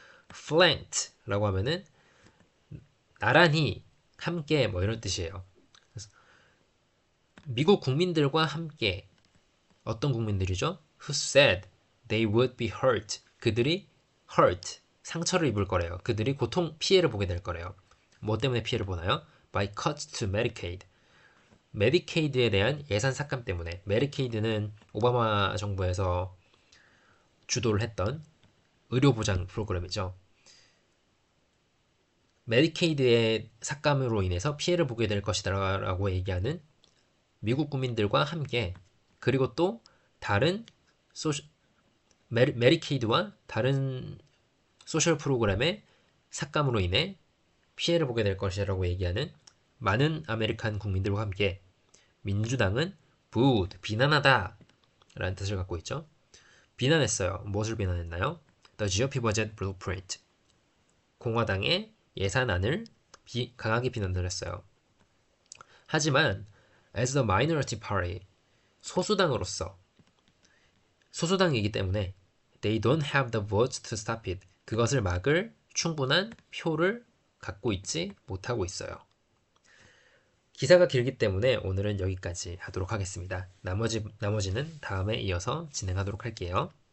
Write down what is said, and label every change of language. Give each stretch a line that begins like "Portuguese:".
Korean: Flanked라고 하면은 나란히, 함께 뭐 이런 뜻이에요. 미국 국민들과 함께, 어떤 국민들이죠?
English: Who said they would be hurt.
Korean: 그들이 hurt, 상처를 입을 거래요. 그들이 피해를 보게 될 거래요. 뭐 때문에 피해를 보나요?
English: By cuts to Medicaid.
Korean: 메디케이드에 대한 예산 삭감 때문에. 메디케이드는 오바마 정부에서 주도를 했던 의료보장 프로그램이죠. 메디케이드의 삭감으로 인해서 피해를 보게 될 것이라고 얘기하는 미국 국민들과 함께, 그리고 또 다른 메디케이드와 다른 소셜 프로그램의 삭감으로 인해 피해를 보게 될 것이라고 얘기하는 많은 아메리칸 국민들과 함께 민주당은 booed, 비난하다 라는 뜻을 갖고 있죠. 비난했어요. 무엇을 비난했나요?
English: The GOP budget blueprint.
Korean: 공화당의 예산안을 강하게 비난을 했어요. 하지만
English: as the minority party,
Korean: 소수당이기 때문에
English: they don't have the votes to stop it.
Korean: 그것을 막을 충분한 표를 갖고 있지 못하고 있어요. 기사가 길기 때문에 오늘은 여기까지 하도록 하겠습니다. 나머지는 다음에 이어서 진행하도록 할게요.